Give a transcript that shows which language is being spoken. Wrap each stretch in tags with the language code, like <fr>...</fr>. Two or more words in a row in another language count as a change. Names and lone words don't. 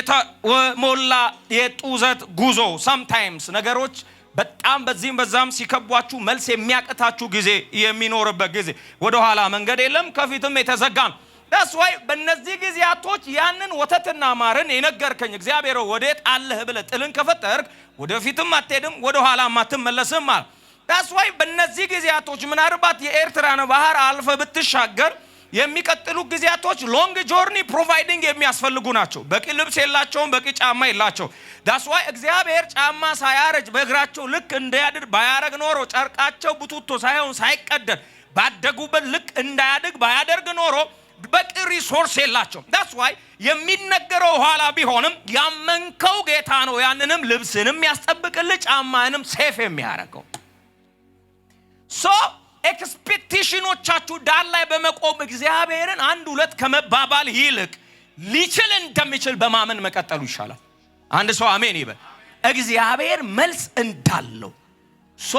<am>የተሞላ የጡዘት ጉዞ sometimes ነገሮች በጣም በዚህም በዛም ሲከቧችሁ መልስ የሚያቀታችሁ ጊዜ የሚኖርበት ጊዜ ወደ ኋላ መንገድ የለም፣ ከፊትም የተዘጋ ነው።</am> <en>that's why</en> <am>በእነዚህ ጊዜያቶች ያንን ወተትና ማርን የነገርከኝ እግዚአብሔር ወዴት አለህ ብለህ ጥልን ከፈጠርክ ወደፊትም አትሄድም ወደ ኋላም አትመለስም ማለት።</am> <en>that's why</en> <am>በእነዚህ ጊዜያቶች ምናልባት የኤርትራን ባህር አልፈ ብትሻገር የሚቀጥሉ ጊዜያቶች</am> <en>long journey providing</en> <am>የሚያስፈልጉ ናቸው። በቂ ልብስ የላቸውም፣ በቂ ጫማ የላቸው።</am> <en>that's why</en> <am>እግዚአብሔር ጫማ ሳያረጅ በእግራቸው ልክ እንዳያድር ባያረግ ኖሮ ጨርቃቸው ቡቱቶ ሳይሆን ሳይቀደድ ባደጉበት ልክ እንዳያድግ ባያደርግ ኖሮ በቂ ሪሶርስ የላቸውም።</am> <en>that's why</en> <am>የሚነገረው ኋላ ቢሆንም ያመንከው ጌታ ነው ያንንም ልብስንም ያስጠብቅልህ ጫማንም ሴፍ የሚያደርገው። so ኤክስፔክቴሽኖቻችሁ ዳር ላይ በመቆም እግዚአብሔርን አንድ ሁለት ከመባባል ይልቅ ሊችል እንደሚችል በማመን መቀጠሉ ይሻላል። አንድ ሰው አሜን ይበል። እግዚአብሔር መልስ እንዳለው so</am>